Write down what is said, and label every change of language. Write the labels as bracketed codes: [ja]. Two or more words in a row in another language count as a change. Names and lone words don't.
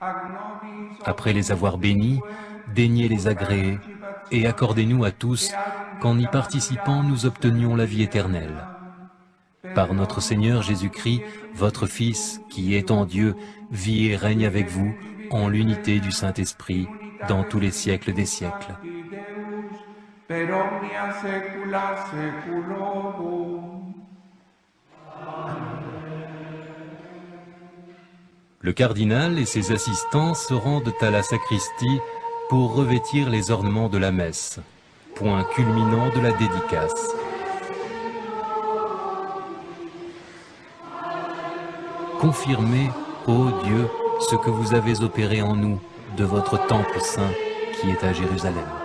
[fr] Après les avoir bénies, daignez les agréer et accordez-nous à tous qu'en y participant nous obtenions la vie éternelle. Par notre Seigneur Jésus-Christ, votre Fils, qui est en Dieu, vit et règne avec vous en l'unité du Saint-Esprit dans tous les siècles des siècles. [la] Per omnia saecula saeculorum. [fr] Le cardinal et ses assistants se rendent à la sacristie pour revêtir les ornements de la messe, point culminant de la dédicace. Confirmez, ô Dieu, ce que vous avez opéré en nous de votre temple saint qui est à Jérusalem.